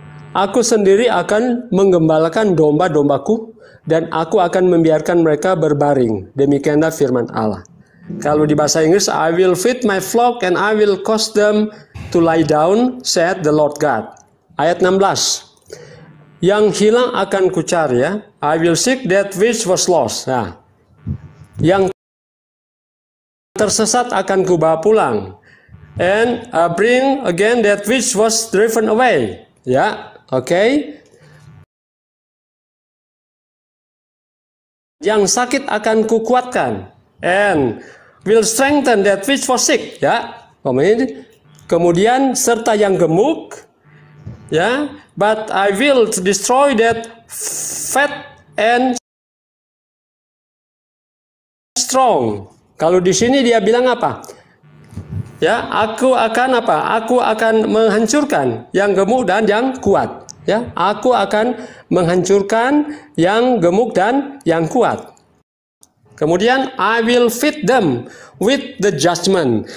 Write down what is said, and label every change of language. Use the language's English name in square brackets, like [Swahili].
[Indonesian] Aku sendiri akan menggembalakan domba-dombaku dan aku akan membiarkan mereka berbaring. Demikianlah firman Allah. Kalau di bahasa Inggris, [English] I will feed my flock and I will cause them to lie down, said the Lord God. [Indonesian] Ayat 16. Yang hilang akan kucari ya. [English] I will seek that which was lost. [Indonesian] Nah, yang tersesat akan kubawa pulang. [English] And bring again that which was driven away. [Indonesian] Ya, oke. Yang sakit akan kukuatkan. [English] And will strengthen that which was sick. [Indonesian] Ya, kemudian serta yang gemuk. [English] Ya, but I will destroy that fat and strong. [Indonesian] Kalau di sini dia bilang apa? Ya, aku akan apa? Aku akan menghancurkan yang gemuk dan yang kuat. Ya, aku akan menghancurkan yang gemuk dan yang kuat. [English] Kemudian I will feed them with the judgment.